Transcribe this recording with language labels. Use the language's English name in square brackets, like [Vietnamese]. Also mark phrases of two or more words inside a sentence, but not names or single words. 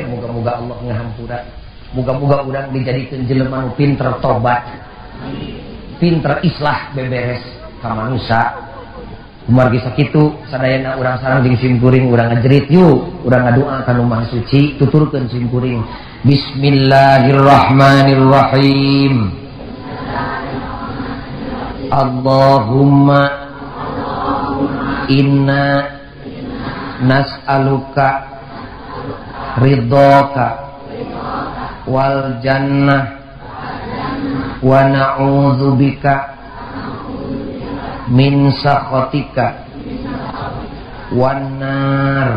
[Sundanese] Muga-muga Allah ngahampura. Muga-muga urang dijadikeun jelema nu pinter tobat. Pinter islah beberes ka manusia. Kumargi sakitu sadayana urang sareng jeung simkuring urang ngajerit yuk urang ngadoa ka nu Maha Suci tuturkeun simkuring Bismillahirrahmanirrahim. [Arabic] اللهم إنا نسألك رضاك والجنة ونعوذ بك من سخطك والنار.